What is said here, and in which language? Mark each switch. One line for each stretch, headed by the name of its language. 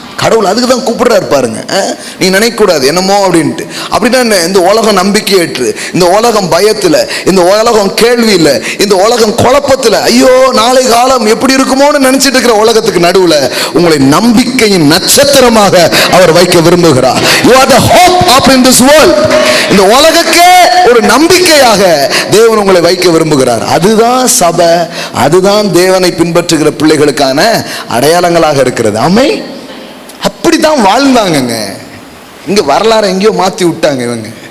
Tamil: கடவுள் அதுக்கு தான் கூப்பிடுறாரு பாருங்க. நீ நினைக்க கூடாது என்னமோ அப்படின்ட்டு. அப்படின்னா இந்த உலகம் நம்பிக்கையற்று, இந்த உலகம் பயத்துல, இந்த உலகம் கேள்வியில, இந்த உலகம் குழப்பத்துல, ஐயோ நாளை காலம் எப்படி இருக்குமோன்னு நினைச்சிட்டு இருக்கிற உலகத்துக்கு நடுவுல உங்களை நம்பிக்கையின் நட்சத்திரமாக அவர் வைக்க விரும்புகிறார்.
English: You are the hope of in this world.
Tamil: இந்த உலகக்கே ஒரு நம்பிக்கையாக தேவன் உங்களை வைக்க விரும்புகிறார். அதுதான் சபை, அதுதான் தேவனை பின்பற்றுகிற பிள்ளைகளுக்கான அடையாளங்களாக இருக்கிறது. ஆமென். அப்படித்தான் வாழ்ந்தாங்க. இங்க வரலாறு எங்கேயோ மாத்தி விட்டாங்க இவங்க.